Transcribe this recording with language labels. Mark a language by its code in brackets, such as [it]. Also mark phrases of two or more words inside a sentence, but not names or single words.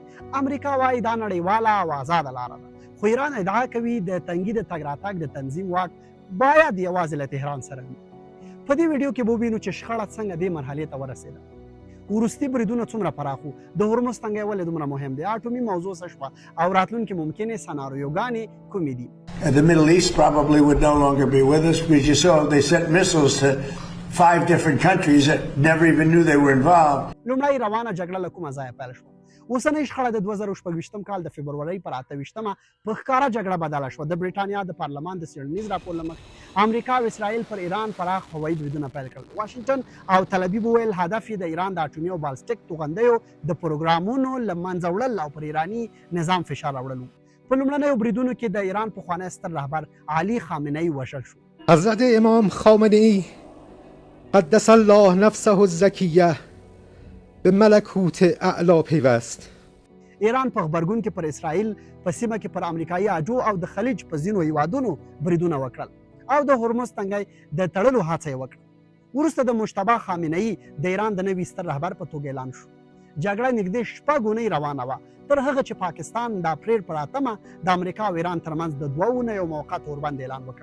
[ps] امریکا وایي دا نړیواله او آزاده لاره ده، خو ایران ادعا کوي د تنګي د تګ راتګ د تنظیم واک باید یوازې له تهران سره وي. په دې ویډیو کې به ووینو چې شخړه څنګه دې مرحلې ته ورسېده، وروستي بریدونه څومره پراخ وو، د هرمز تنګی ولې دومره مهم دی، اټومي موضوع څه شوه او راتلونکې ممکنې سناریوګانې کومې دي. [en] The Middle East probably would no longer be with us because you saw they sent missiles to 5 different countries that never even knew they were involved. [ps] لومړی روانه جګړه له کومه ځایه پیل شوه. اوسنۍ شخړه د 2016 کال د فبرورۍ پر 28مه په ښکاره جګړه بدله شوه. د بریټانیا د پارلمان د څېړنیز راپور له مخې امریکا او اسرائیل پر ایران پراخ هوایي بریدونه پیل کړل. واشنګټن او تل ابیب وویل هدف یې د ایران د اټومي او بالستیک توغندیو د پروګرامونو له منځه وړل او پر ایراني نظام فشار راوړل. په لومړنیو بریدونو کې د ایران پخوانی ستر رهبر علي خامنه‌ای وژل شو. [fa] حضرت امام خامنه‌ای قدس الله نفسه الزکیه به ملکوت اعلی پیوست. [ps] ایران په غبرګون کې پر اسرائیل په سیمه کې پر امریکایي اجو او د خلیج په ځینو هیوادونو بریدونه وکړل او د هرمز تنګی د تړلو هڅه یې وکړه. وروسته د مجتبی خامنه‌ای د ایران د نوي ستر رهبر په توګه اعلان شو. جګړه نږدې 6 اونۍ روانه وه تر هغه چې پاکستان د اپریل پر 8مه د امریکا او ایران ترمنځ د 2 اونیو موقت اوربند اعلان وکړ.